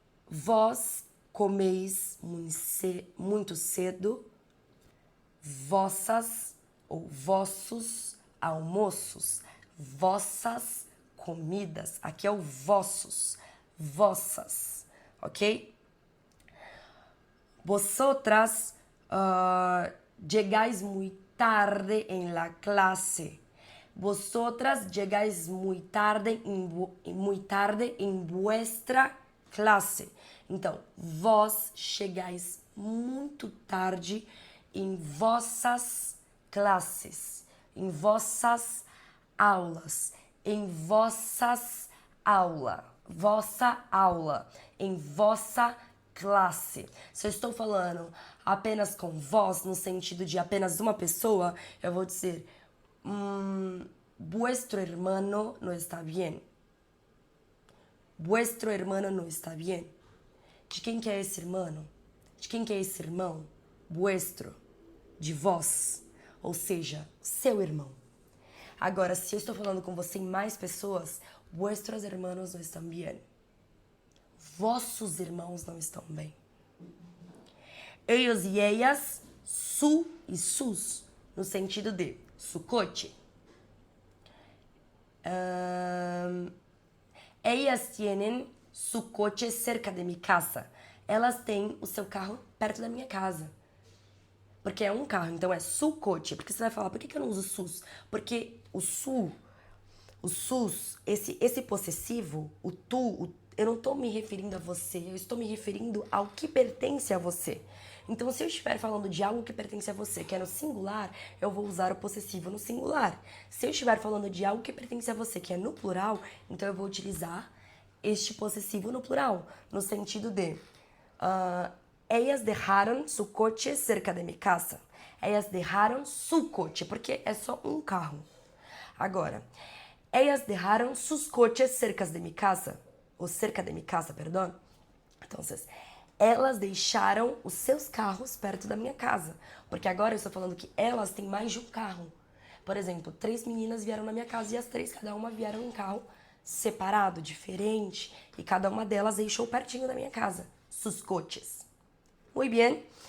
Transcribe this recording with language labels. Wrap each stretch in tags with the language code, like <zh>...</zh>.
<pt>Vós comeis muito cedo vossas ou vossos almoços, vossas comidas. Aqui é o vossos, vossas, ok?</pt> <es>Vosotras llegáis muy tarde en la clase. Vosotras llegáis muy tarde em vuestra classe.</es> <pt>Então, vós chegais muito tarde em vossas classes, em vossas aulas, em vossas vossa aula, em vossa classe. Se eu estou falando apenas com vós, no sentido de apenas uma pessoa, eu vou dizer</pt> <es>vuestro hermano no está bien. Vuestro hermano no está bien.</es> <pt>De quem que é esse irmão? De quem que é esse irmão? Vuestro. De vós. Ou seja, seu irmão. Agora, se eu estou falando com você e mais pessoas,</pt> <es>vuestros hermanos no están bien.</es> <pt>Vossos irmãos não estão bem. Ellos e ellas, su e sus, no sentido de su coche.</pt> <es>Ellas tienen su coche cerca de mi casa.</es> <pt>Elas têm o seu carro perto da minha casa. Porque é um carro, então é su coche. Porque você vai falar, por que eu não uso sus? Porque o sus, esse possessivo, o tu, eu não estou me referindo a você, eu estou me referindo ao que pertence a você. Então, se eu estiver falando de algo que pertence a você, que é no singular, eu vou usar o possessivo no singular. Se eu estiver falando de algo que pertence a você, que é no plural, então eu vou utilizar este possessivo no plural, no sentido de</pt> <es>ellas dejaron su coche cerca de mi casa. Ellas dejaron su coche,</es> <pt>porque é só um carro.</pt> <es>Agora, ellas dejaron sus coches cerca de mi casa, ou cerca de mi casa, perdão.</es> <pt>Então, elas deixaram os seus carros perto da minha casa. Porque agora eu estou falando que elas têm mais de um carro. Por exemplo, 3 meninas vieram na minha casa e as 3, cada uma vieram em um carro separado, diferente. E cada uma delas deixou pertinho da minha casa. Sus coches. Muito bem.</pt>